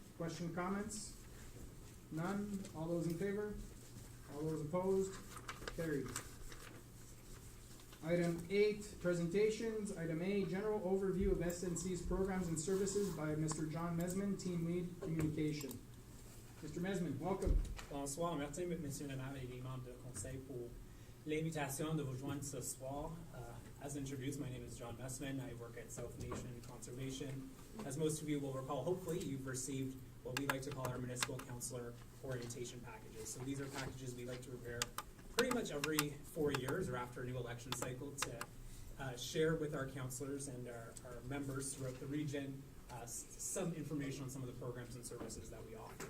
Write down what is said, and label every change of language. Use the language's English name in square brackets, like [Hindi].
[English] Question, comments? None. All those in favor? All those opposed? Carried. Item 8, presentations. Item A, general overview of SNC's programs and services by Mr. John Mesman, Team Lead Communication. Mr. Mesman, welcome. [French] Bonsoir, merci, Monsieur le maire et les membres de conseil pour l'invitation de vous joindre ce soir. [English] As introduced, my name is John Mesman. I work at South Nation Conservation. As most of you will recall, hopefully you've received what we like to call our municipal councillor orientation packages. So these are packages we like to prepare pretty much every 4 years or after a new election cycle to share with our councillors and our members throughout the region some information on some of the programs and services that we offer.